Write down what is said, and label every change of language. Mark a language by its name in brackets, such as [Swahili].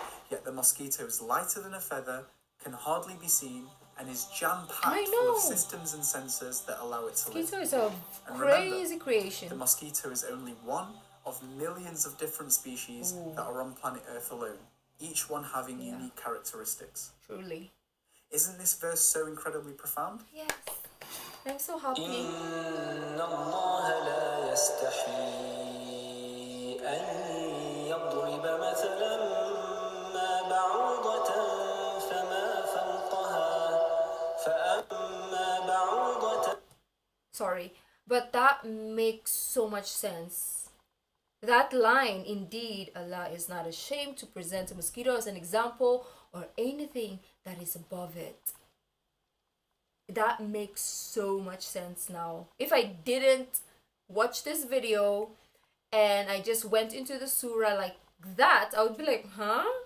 [English] Yet the mosquito is lighter than a feather, can hardly be seen, and is jam-packed full of systems and sensors that allow it to live. Mosquito is a And crazy remember, creation. the mosquito is only one of millions of different species that are on planet Earth alone, each one having unique characteristics. Truly. Isn't this verse so incredibly profound? Yes. I'm so happy. [Arabic] إن الله لا يستحيي أن يضرب مثلا ما بعوضة فما فوقها فأما بعوضة. [English] Sorry, but that makes so much sense. That line, indeed, Allah is not ashamed to present a mosquito as an example or anything that is above it. That makes so much sense now. If I didn't watch this video and I just went into the surah like that, I would be like, huh?